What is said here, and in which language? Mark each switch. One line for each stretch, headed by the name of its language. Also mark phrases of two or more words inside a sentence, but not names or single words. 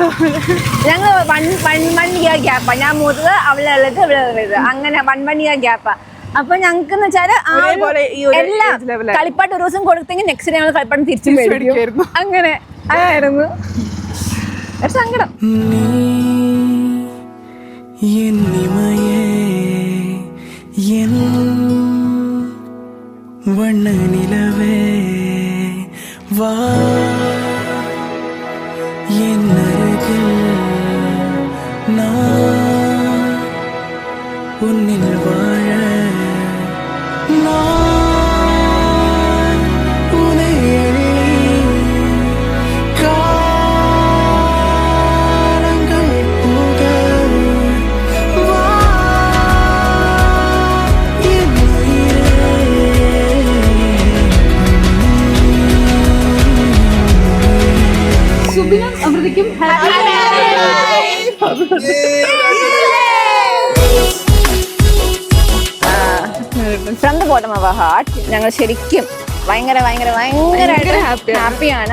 Malayalam: ഞങ്ങൾ
English: one year gap.
Malayalam: ഞാൻ മൂത്തത് അവളുള്ളത് ഇവളുള്ളത്, അങ്ങനെ 1
English: year gap.
Malayalam: അപ്പൊ ഞങ്ങൾക്ക് എന്ന് വെച്ചാല് ഒരേപോലെ ഈ ഒരു എല്ലാം
English: age level
Malayalam: കളിപ്പാട്ട് ഒരു ദിവസം കൊടുത്തെങ്കിൽ നെക്സ്റ്റ് ഞങ്ങൾ കളിപ്പാട്ടം തിരിച്ചു മേടിക്കും. മേടിക്കുമായിരുന്നു. അങ്ങനെ അതായിരുന്നു ഒരു സങ്കടം.
Tamil: நீ என் இமையே என் வண்ண நிலவே வா என் அருகில் நான் உன்னில் வாழ நான் உன்னை எண்ணி காலங்கள் போக வா என்
Malayalam: സുബിനും അമൃതയ്ക്കും
English: from the bottom of heart
Malayalam: ഞങ്ങൾ ശരിക്കും ഭയങ്കര ഹാപ്പിയാണ്.